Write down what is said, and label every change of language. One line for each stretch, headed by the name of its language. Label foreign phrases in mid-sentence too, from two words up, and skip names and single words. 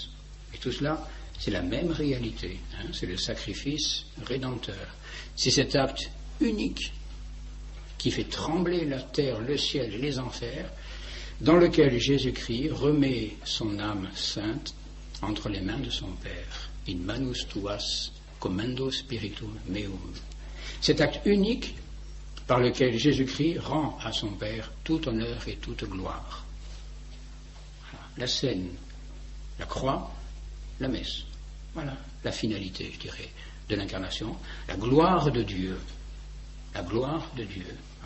French: Et tout cela, c'est la même réalité. C'est le sacrifice rédempteur. C'est cet acte unique qui fait trembler la terre, le ciel et les enfers, dans lequel Jésus-Christ remet son âme sainte entre les mains de son Père.
Latin: In manus tuas commendo spiritum meum.
French: Cet acte unique par lequel Jésus-Christ rend à son Père tout honneur et toute gloire. La scène, la croix, la messe. Voilà la finalité, je dirais, de l'incarnation. La gloire de Dieu. La gloire de Dieu. Ouais.